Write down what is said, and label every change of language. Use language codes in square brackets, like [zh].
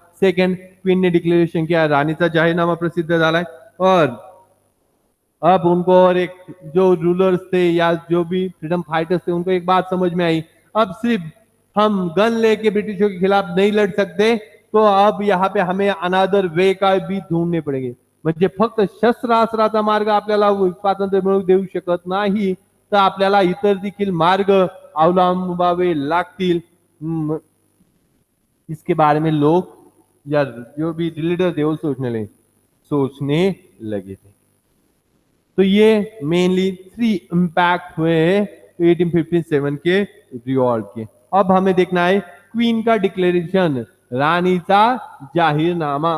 [hi] Second, queen ने declaration किया, [mr] रानीचा जाहीरनामा प्रसिद्ध झालाय। [hi] और अब उनको और एक जो रूलर्स थे या जो भी फ्रीडम फाइटर्स थे उनको एक बात समझ में आई, अब सिर्फ हम गन लेके ब्रिटिशों के खिलाफ नहीं लड़ सकते, तो अब यहाँ पे हमें अनादर वे का भी ढूंढने पड़ेंगे। [mr] म्हणजे फक्त शस्त्रास्त्राचा मार्ग आपल्याला स्वातंत्र्य मिळवून देऊ शकत नाही, तर आपल्याला इतर देखील मार्ग अवलंबावे लागतील। [hi] इसके बारे में लोग या जो भी लीडर थे वो सोचने लगे थे। तो ये मेनली 3 इम्पैक्ट हुए हैं 1857 के रिवॉल्ट के। अब हमें देखना है क्वीन का डिक्लेरेशन, [mr] रानीचा जाहीरनामा।